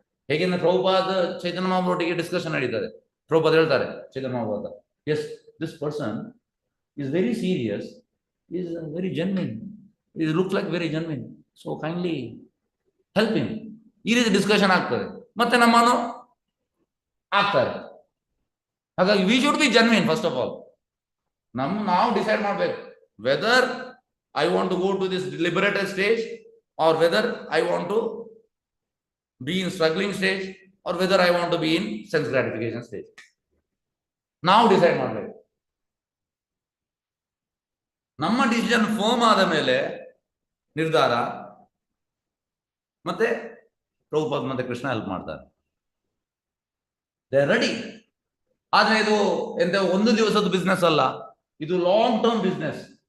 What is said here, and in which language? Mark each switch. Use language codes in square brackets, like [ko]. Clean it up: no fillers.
[kn] ಹೇಗೆಂದ್ರೆ ಪ್ರಭುಪಾದ ಚೈತನ್ಯ ಮಹಾಪ್ರಭುವೊಟ್ಟಿಗೆ discussion ನಡೀತದೆ. ಪ್ರಭುಪಾದ ಹೇಳ್ತಾರೆ [en] Chaitanya Mahaprabhupada, yes this person is very serious, is very genuine, is look like very genuine, so kindly help him. [kn] ಈ ರೀತಿ discussion ಆಗ್ತದೆ, ಮತ್ತೆ ನಮ್ಮನ್ನು ಆಗ್ತಾರೆ. [en] ಹಾಗಾಗಿ we should be genuine first of all. [kn] ನಾವು ಡಿಸೈಡ್ ಮಾಡ್ಬೇಕು [en] Whether I want to go to this liberated stage or whether I want to be in struggling stage or whether I want to be in sense gratification stage. Now decide ಮಾಡಬೇಕು. [kn] ನಮ್ಮ decision firm ಆದ ಮೇಲೆ ನಿರ್ಧಾರ ಮತ್ತೆ ಪ್ರಭುಪಾದ ಮತ್ತೆ Krishna help ಮಾಡ್ತಾರೆ. [en] They are ready. [kn] ಆದ್ರೆ ಇದು ಎಂತ ಒಂದು ದಿವಸದ ಬಿಸ್ನೆಸ್ ಅಲ್ಲ, ಇದು ಲಾಂಗ್ ಟರ್ಮ್ ಬಿಸ್ನೆಸ್.